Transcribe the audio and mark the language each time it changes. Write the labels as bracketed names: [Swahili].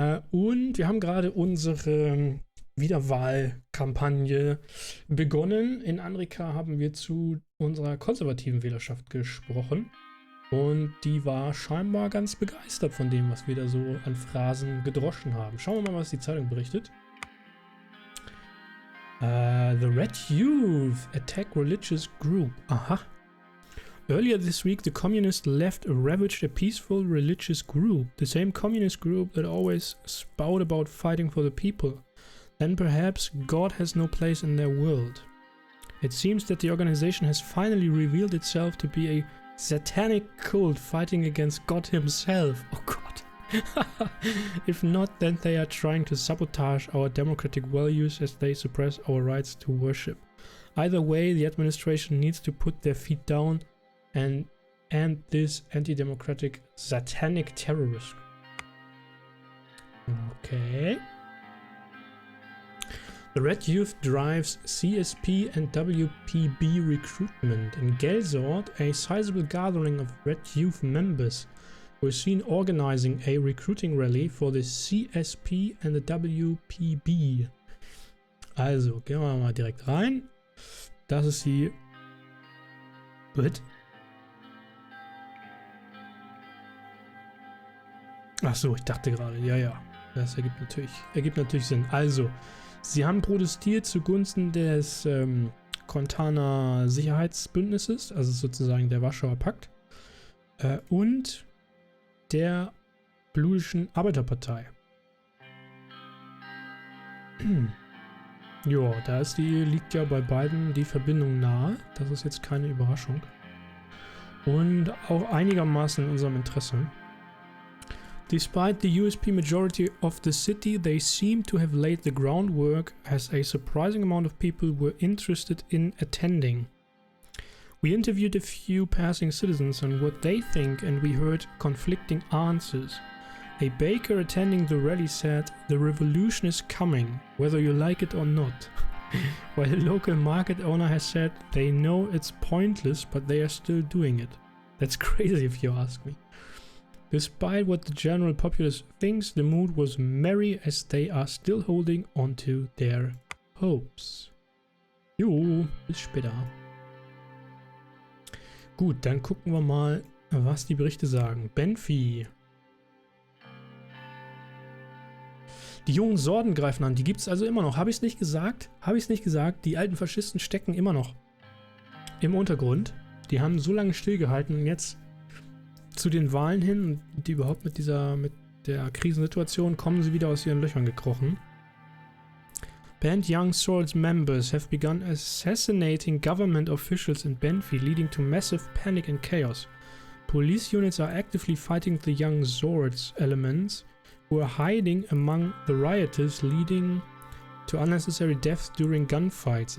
[German] Und wir haben gerade unsere Wiederwahlkampagne begonnen. In Amerika haben wir zu unserer konservativen Wählerschaft gesprochen. Und die war scheinbar ganz begeistert von dem, was wir da so an Phrasen gedroschen haben. Schauen wir mal, was die Zeitung berichtet. [English] The Red Youth attack religious group. Aha. Earlier this week, the communist left ravaged a peaceful religious group. The same communist group that always spout about fighting for the people. Then perhaps God has no place in their world. It seems that the organization has finally revealed itself to be a satanic cult fighting against God himself. Oh God. If not, then they are trying to sabotage our democratic values as they suppress our rights to worship. Either way, the administration needs to put their feet down and end this anti-democratic satanic terrorism. Okay. The Red Youth drives CSP and WPB recruitment. In Gelsort, a sizable gathering of Red Youth members were seen organizing a recruiting rally for the CSP and the WPB. [German] Also, gehen wir mal direkt rein. Das ist die... [English] What? [German] Ach so, ich dachte gerade, ja. Das ergibt natürlich Sinn. Also... Sie haben protestiert zugunsten des Konterner Sicherheitsbündnisses, also sozusagen der Warschauer Pakt, und der Bluischen Arbeiterpartei. Ja, liegt ja bei beiden die Verbindung nahe. Das ist jetzt keine Überraschung. Und auch einigermaßen in unserem Interesse. [English] Despite the USP majority of the city, they seem to have laid the groundwork as a surprising amount of people were interested in attending. We interviewed a few passing citizens on what they think and we heard conflicting answers. A baker attending the rally said, "The revolution is coming, whether you like it or not." While a local market owner has said, they know it's pointless, but they are still doing it. That's crazy if you ask me. Despite what the general populace thinks, the mood was merry as they are still holding on to their hopes. [German] Jo, bis später. Gut, dann gucken wir mal, was die Berichte sagen. Benfi. Die jungen Sorden greifen an, die gibt es also immer noch. Habe ich es nicht gesagt? Die alten Faschisten stecken immer noch im Untergrund. Die haben so lange stillgehalten und jetzt zu den Wahlen hin, die überhaupt mit der Krisensituation, kommen sie wieder aus ihren Löchern gekrochen. [English] Banned Young Swords members have begun assassinating government officials in Benfi, leading to massive panic and chaos. Police units are actively fighting the Young Swords elements who are hiding among the rioters, leading to unnecessary deaths during gunfights.